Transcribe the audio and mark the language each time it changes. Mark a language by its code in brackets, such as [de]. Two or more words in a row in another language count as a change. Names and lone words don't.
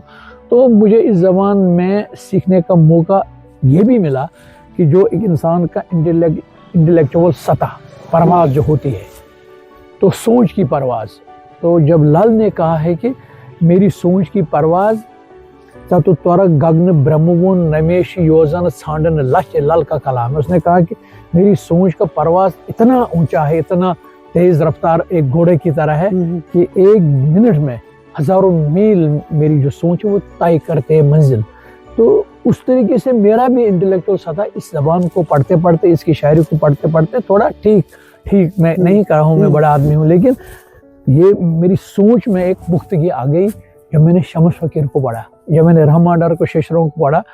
[ur] تو مجھے اس زبان میں سیکھنے کا موقع یہ بھی ملا کہ جو ایک انسان کا انٹلیکچوئل سطح پرواز جو ہوتی ہے، تو سوچ کی پرواز، تو جب لال نے کہا ہے کہ میری سوچ کی پرواز [ks] چتر گگن برہمون نمیش یوزن سانڈن لچ، [ur] لل کا کلام ہے. اس نے کہا کہ میری سوچ کا پرواز اتنا اونچا ہے، اتنا تیز رفتار ایک گھوڑے کی طرح ہے کہ ایک منٹ میں ہزاروں میل میری جو سوچ ہے وہ طے کرتے ہیں منزل. تو اس طریقے سے میرا بھی انٹلیکچوئل سطح اس زبان کو پڑھتے پڑھتے، اس کی شاعری کو پڑھتے پڑھتے تھوڑا ٹھیک میں نہیں کہا ہوں میں بڑا آدمی ہوں، لیکن یہ میری سوچ میں ایک پختگی آ گئی جب میں نے شمس فقیر کو پڑھا، جب میں نے رحمان ڈار کو شیشروں کو پڑھا.